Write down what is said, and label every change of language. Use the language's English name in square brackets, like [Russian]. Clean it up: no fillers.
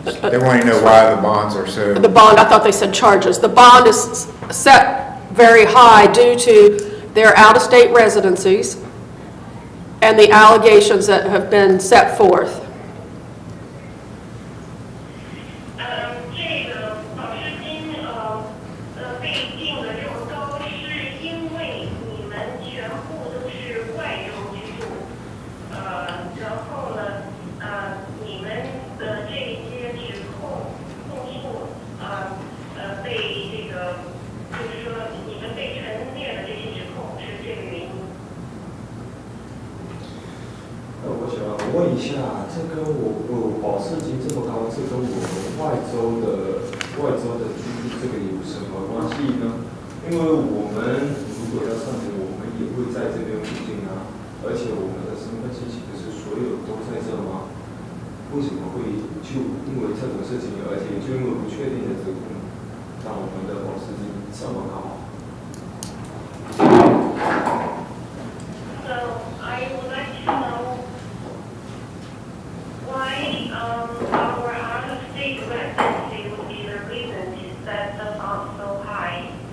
[English] They want to know why the bonds are so... The bond, I thought they said charges. The bond is set very high due to their out-of-state residencies and the allegations that have been set forth. [Chinese] 这个保释金被定的这么高，是因为你们全部都是外州居住，然后呢，你们的这些指控诉，被这个，就是说你们被陈列的这些指控是这个原因。我想问一下，这跟我保释金这么高，这跟我们外州的居住这个有什么关系呢？因为我们如果要上庭，我们也会在这边附近啊，而且我们的身份信息不是所有都在这吗？为什么会就因为这种事情，而且就因为不确定的指控，让我们的保释金这么高？ [English] So I would like to know why our out-of-state residency would be the reason to set the bond so high.